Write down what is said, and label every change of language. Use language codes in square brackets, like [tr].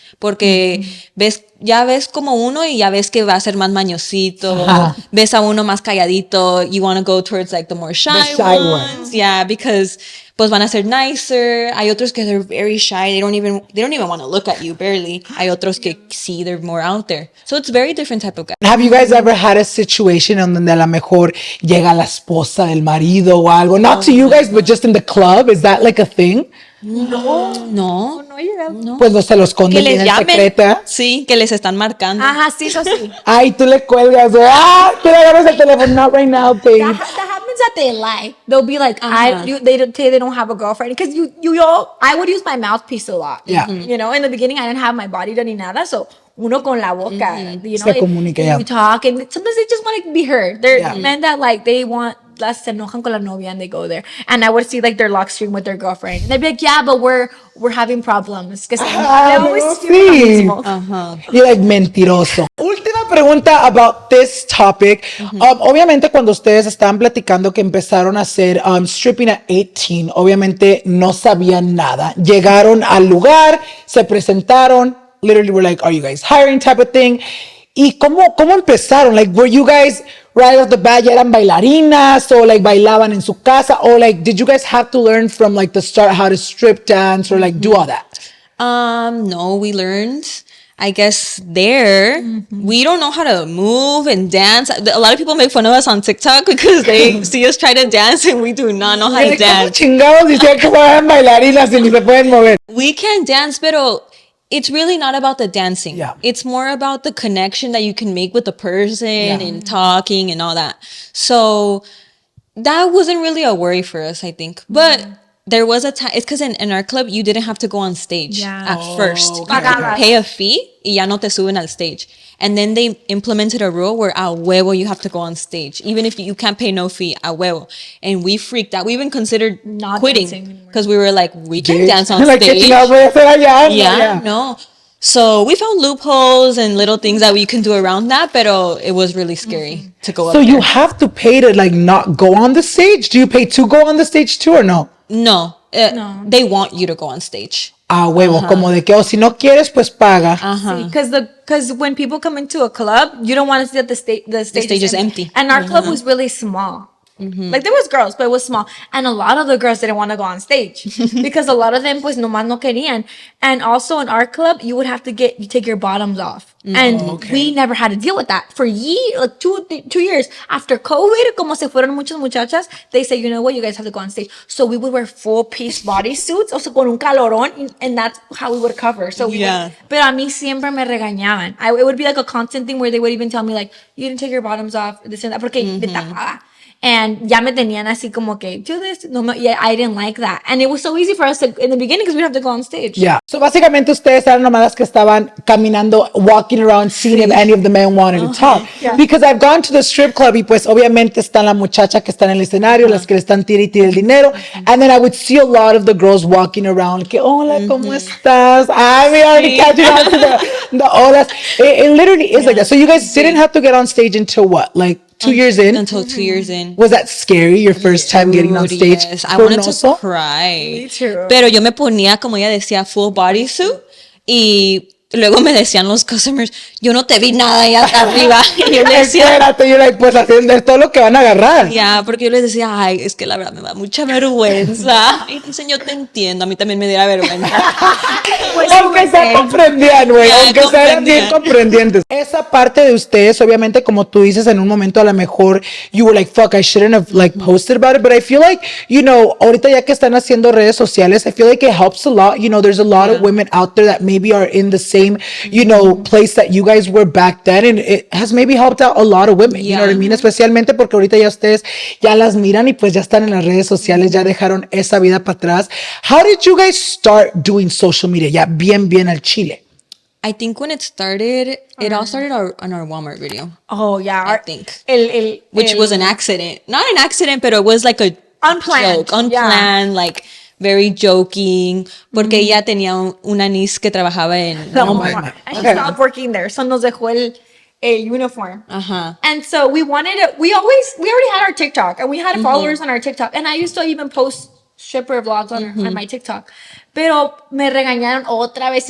[es] Porque ya ves como uno y ya ves que va a ser más mañosito. Ajá. Ves a uno más calladito. [en] You want to go towards like the more shy, The shy ones. ones. Yeah, because pues van a ser nicer. Hay otros que they're very shy. They don't even want to look at you, barely. [es] Hay otros que sí, [en] they're more out there. So it's very different type of guy. Have you guys ever had a situation [es] en donde a lo mejor llega la esposa del marido o algo? [en] Not to you guys, but just in the club. Is that like a thing? No. [es] Pues no se los Que esconden les bien llamen. secreta. Sí, que les están marcando. Ajá, sí, eso sí. Ay, tú le cuelgas. Tú le agarras el teléfono. [en] Not right now, babe. That happens that they lie. They'll be like, Uh-huh. they don't say they don't have a girlfriend because I would use my mouthpiece a lot. Yeah. You know, in the beginning I didn't have my body done [es] ni nada, [en] so [es] uno con la boca. [en] You know, [es] Se comunica, yeah. [en] you talk, and sometimes they just want to be heard. They're Yeah. men that like they want. [es] Se enojan con la novia [en] and they go there, and I would see like their lock stream with their girlfriend, and they'd be like, "Yeah, but we're having problems." Because they always steer lo [es] sí. mismo. [en] You're like [es] mentiroso. Última pregunta [en] about this topic. [es] Obviamente cuando ustedes estaban platicando que empezaron a hacer [en] stripping at 18, [es] obviamente no sabían nada. Llegaron al lugar, se presentaron, [en] literally were like, are you guys hiring type of thing? [es] ¿Y cómo empezaron? [en] Like, were you guys right off the bat [es] ya eran bailarinas o like bailaban en su casa? [en] Or like, did you guys have to learn from like the start how to strip dance or like do all that? No, we learned. I guess there we don't know how to move and dance. A lot of people make fun of us on TikTok because they see us try to dance and we do not know how to [es] ¿Cómo [en] dance. [es] chingados decían que fueran bailarinas y ni se pueden mover? [en] We can dance, [es] pero [en] it's really not about the dancing. Yeah. It's more about the connection that you can make with the person and talking and all that. So that wasn't really a worry for us, I think. But there was a time, it's because in our club, you didn't have to go on stage at first. Okay. You could pay a fee [es] y ya no te suben al [en] stage. And then they implemented a rule where [es] a huevo [en] you have to go on stage. Even if you can't pay no fee, [es] a huevo. [en] And we freaked out. We even considered Not quitting because we were like, we can't dance on Like, stage. yeah, No. So we found loopholes and little things that we can do around that, [es] pero [en] it was really scary to go up So there. you have to pay to like not go on the stage? Do you pay to go on the stage too or no? No, they want you to go on stage. [es] Ah, huevo, como de que, si no quieres, pues paga. [en] Because when people come into a club, you don't want to see that the stage is empty. And our club was really small. Like there was girls, but it was small. And a lot of the girls didn't want to go on stage because a lot of them [es] pues nomás no querían. [en] And also in our club, you would have to you take your bottoms off. And we never had to deal with that. For like 2 years after COVID, [es] como se fueron muchas muchachas, [en] they say, you know what, you guys have to go on stage. So we would wear full piece bodysuits, also [es] con un calorón, [en] and that's how we would cover. [es] So pero a mí siempre me regañaban. [en] It would be like a constant thing where they would even tell me like, you didn't take your bottoms off, this and that, [es] porque me tapaba. And ya me tenían así como que, [en] do this. No, yeah, I didn't like that. And it was so easy for us in the beginning because we have to go on stage. Yeah. [es] So básicamente ustedes eran nomás las que estaban caminando, [en] walking around, seeing if any of the men wanted to talk. Yeah. Because I've gone to the strip club [es] y pues obviamente están la muchacha que está en el escenario, las que le están tira y tira el dinero. [en] And then I would see a lot of the girls walking around, [es] que hola, ¿cómo estás? [en] I mean, already catching on to the holas. It literally is like that. So you guys didn't have to get on stage until what? Like 2 years in? Until 2 years in. Was that scary, your first time getting on stage? Yes, I wanted to cry. Me too. [es] Pero yo me ponía, como ella decía, full bodysuit. Y luego me decían los customers, yo no te vi nada ahí arriba. Y yo les decía, espérate, yo like, pues haciendo todo lo que van a agarrar. Ya, porque yo les decía, ay, es que la verdad me da mucha vergüenza. Y dicen, yo te entiendo, a mí también me diera vergüenza. Pues aunque se comprendían, güey, aunque sean bien comprendientes. Esa parte de ustedes, obviamente, como tú dices, en un momento a lo mejor [en] you were like, fuck, I shouldn't have like posted about it, but I feel like, you know, [es] ahorita ya que están haciendo redes sociales, [en] I feel like it helps a lot. You know, there's a lot of women out there that maybe are in the same, you know, place that you guys were back then, and it has maybe helped out a lot of women, you know what I mean? [es] Especialmente porque ahorita ya ustedes ya las miran y pues ya están en las redes sociales, ya dejaron esa vida para atrás. [en] How did you guys start doing social media? [es] Ya bien al chile. [en] I think when it started, it all started on our Walmart video. Oh, yeah. I think. Which was an accident. Not an accident, but it was like a unplanned. joke. Unplanned, like very joking. [es] Porque ella tenía una [en] niece [es] que trabajaba en Walmart. [en] And she stopped working there. So [es] nos dejó el [en] uniform. And so we already had our TikTok and we had followers on our TikTok. And I used to even post stripper vlogs on my TikTok. [es] Pero me regañaron otra vez.